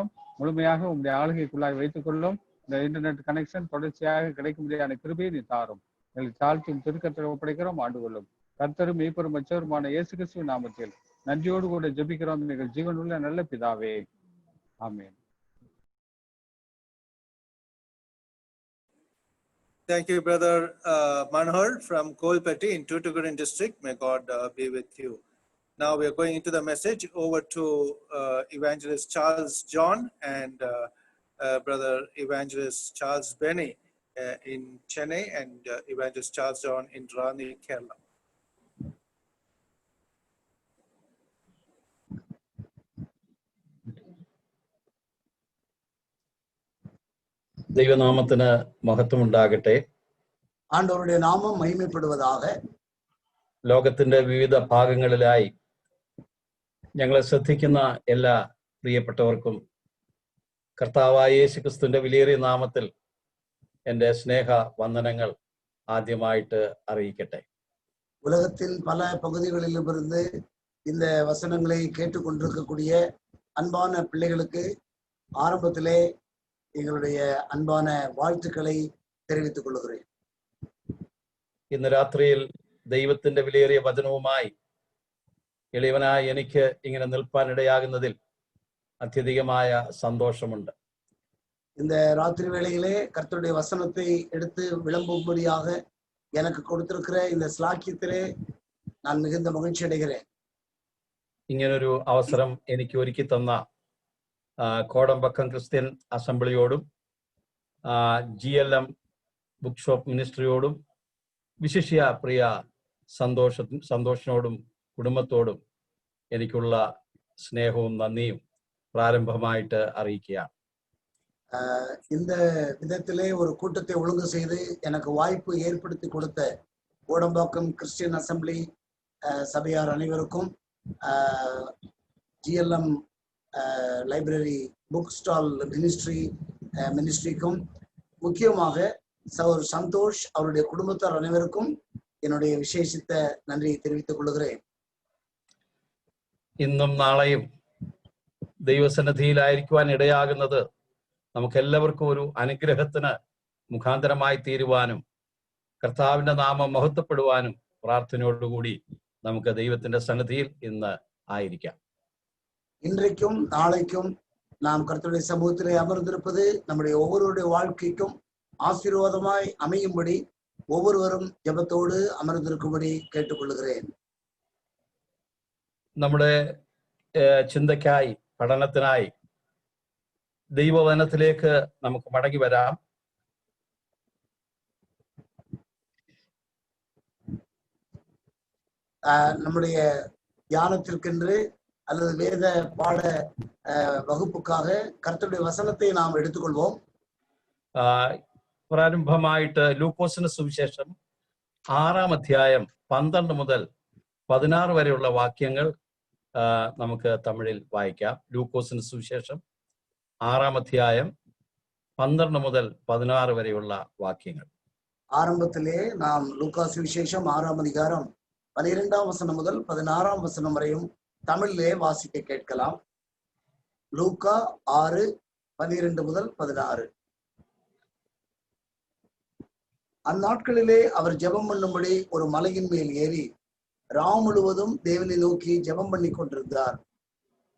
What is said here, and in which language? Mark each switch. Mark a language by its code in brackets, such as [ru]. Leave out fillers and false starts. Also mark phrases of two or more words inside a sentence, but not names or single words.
[ta] முழுமையாக உங்களுடைய ஆளுகைக்குள்ளாய் வைத்துக் கொள்ளும். இந்த [en] internet connection [ta] தொடர்ச்சியாக கிடைக்க முடியாத கிருபையை நீ தாரும். எங்களுக்கு தாழ்த்தும் திருக்கத்தில் ஒப்படைக்கிறோம். ஆண்டு கொள்ளும். கர்த்தரும் மீட்பரும் மற்றவருமான இயேசு கிறிஸ்துவின் நாமத்தில் நன்றியோடு கூட ஜெபிக்கிறோம் எங்கள் ஜீவனுள்ள நல்ல பிதாவே, ஆமென். [en] Thank you, Brother Manohar from Kolpatti in Tuticorin district. May God be with you. Now we are going into the message. Over to Evangelist Charles John and Brother Evangelist Charles Benny in Chennai and Evangelist Charles John in Rani, Kerala. [ml] ദൈവനാമത്തിന് മഹത്വം ഉണ്ടാകട്ടെ. [ta] ஆண்டவருடைய நாமம் மகிமைப்படுவதாக. [ml] ലോകത്തിന്റെ വിവിധ ഭാഗങ്ങളിലായി ഞങ്ങളെ ശ്രദ്ധിക്കുന്ന എല്ലാ പ്രിയപ്പെട്ടവർക്കും കർത്താവായ യേശുക്രിസ്തുവിന്റെ വിലയേറിയ നാമത്തിൽ എൻ്റെ സ്നേഹ വന്ദനങ്ങൾ ആദ്യമായിട്ട് അറിയിക്കട്ടെ. [ta] உலகத்தின் பல பகுதிகளிலிருந்து இந்த வசனங்களை கேட்டுக்கொண்டிருக்கக்கூடிய அன்பான பிள்ளைகளுக்கு ஆரம்பத்திலே எங்களுடைய அன்பான வாழ்த்துக்களை தெரிவித்துக் கொள்கிறேன். [ml] ഇന്ന് രാത്രിയിൽ ദൈവത്തിന്റെ വിലയേറിയ വചനവുമായി എളിയവനായി എനിക്ക് ഇങ്ങനെ നിൽപ്പാനിടയാകുന്നതിൽ അത്യധികമായ സന്തോഷമുണ്ട്. [ta] இந்த ராத்திரி வேளையிலே கர்த்தருடைய வசனத்தை எடுத்து விளம்பும்படியாக எனக்கு கொடுத்திருக்கிற இந்த ஸ்லாக்கியத்திலே நான் மிகுந்த மகிழ்ச்சி அடைகிறேன். [ml] ഇങ്ങനൊരു അവസരം എനിക്ക് ഒരുക്കി തന്ന കോടമ്പക്കം ക്രിസ്ത്യൻ അസംബ്ലിയോടും GLM ബുക്ക് ഷോപ്പ് മിനിസ്ട്രിയോടും വിശിഷ്യ പ്രിയ സന്തോഷിനോടും കുടുംബത്തോടും എനിക്കുള്ള സ്നേഹവും നന്ദിയും പ്രാരംഭമായിട്ട് അറിയിക്കുകയാണ്. [ta] இந்த விதத்திலே ஒரு கூட்டத்தை ஒழுங்கு செய்து எனக்கு வாய்ப்பு ஏற்படுத்தி கொடுத்த கோடம்பாக்கம் கிறிஸ்டியன் அசம்பிளி சபையார் அனைவருக்கும், GLM லைப்ரரி புக் ஸ்டால் மினிஸ்ட்ரிக்கும், முக்கியமாக சகோதர் சந்தோஷ் அவருடைய குடும்பத்தார் அனைவருக்கும் என்னுடைய விசேஷித்த நன்றியை தெரிவித்துக் கொள்கிறேன். [ml] ഇന്നും നാളെയും ദൈവസന്നിധിയിലായിരിക്കുവാൻ ഇടയാകുന്നത് നമുക്കെല്ലാവർക്കും ഒരു അനുഗ്രഹത്തിന് മുഖാന്തരമായി തീരുവാനും കർത്താവിന്റെ നാമം മഹത്വപ്പെടുവാനും പ്രാർത്ഥനയോടുകൂടി നമുക്ക് ദൈവത്തിന്റെ സന്നിധിയിൽ ഇന്ന് ആയിരിക്കാം. [ta] இன்றைக்கும் நாளைக்கும் நாம் கர்த்தருடைய சமூகத்திலே அமர்ந்திருப்பது நம்முடைய ஒவ்வொருடைய வாழ்க்கைக்கும் ஆசீர்வாதமாய் அமையும்படி ஒவ்வொருவரும் ஜெபத்தோடு அமர்ந்திருக்கும்படி கேட்டுக்கொள்கிறேன். [ml] നമ്മുടെ ചിന്തയ്ക്കായി, പഠനത്തിനായി ദൈവവചനത്തിലേക്ക് നമുക്ക് മടങ്ങി വരാം. [ta] நம்முடைய தியானத்திற்கென்று அல்லது வேத பாட வகுப்புக்காக கர்த்தருடைய வசனத்தை நாம் எடுத்துக்கொள்வோம். [ml] പ്രാരംഭമായിട്ട് ലൂക്കോസിന് സുവിശേഷം 6-ാം അധ്യായം 12 മുതൽ 16 വരെയുള്ള വാക്യങ്ങൾ നമുക്ക് തമിഴിൽ വായിക്കാം. ലൂക്കോസിന് സുവിശേഷം 6-ാം അധ്യായം 12 മുതൽ 16 വരെയുള്ള വാക്യങ്ങൾ. [ta] ஆரம்பத்திலே நாம் லூக்கா சுவிசேஷம் 6-ம் அதிகாரம் 12-ம் வசனம் முதல் 16-ம் வசனம் வரையும் தமிழிலே வாசிக்க கேட்கலாம். லூக்கா 6:12 முதல் 16. அந்நாட்களிலே அவர் ஜெபம் பண்ணும்படி ஒரு மலையின் மேல் ஏறி ராம் முழுவதும் தேவனை நோக்கி ஜெபம் பண்ணி கொண்டிருந்தார்.